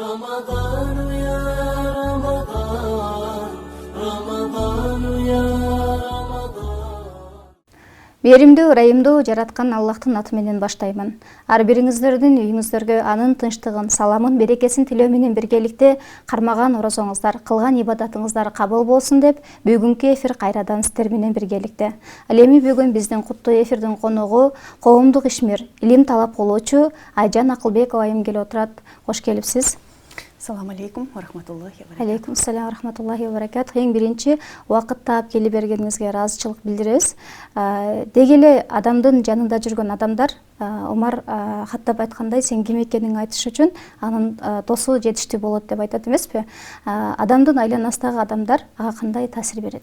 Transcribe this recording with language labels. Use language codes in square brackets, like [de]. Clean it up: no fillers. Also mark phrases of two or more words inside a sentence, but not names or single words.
[ar] رمضان يا رمضان رمضان يا رمضان. [ky] Беримдүү, ырайымдуу жараткан Аллахтын аты менен баштаймын. Ар бириңиздердин үйүңүздөргө анын тынчтыгын, саламын, берекесин тилөө менен биргеликте кармаган орозоңуздар, кылган ибадатыңыздар кабыл болсун деп бүгүнкү эфир кайрадан сиздер менен биргеликте. Ал эми бүгүн биздин куттуу эфирдин коногу коомдук ишмер, илим талап кылуучу Айжан Акылбекова айым келип отурат. Кош келипсиз. [ar] السلام عليكم ورحمة الله وبركاته. عليكم السلام ورحمة الله وبركاته. Эң биринчи убакыт таап келип бергениңизге ыраазычылык билдиребиз. Деги эле адамдын жанында жүргөн адамдар, Омар каттап айткандай, сен ким экениңди айтыш үчүн анын досу жетиштүү болот деп айтат эмеспи? Адамдын айланасындагы адамдар ага кандай таасир берет?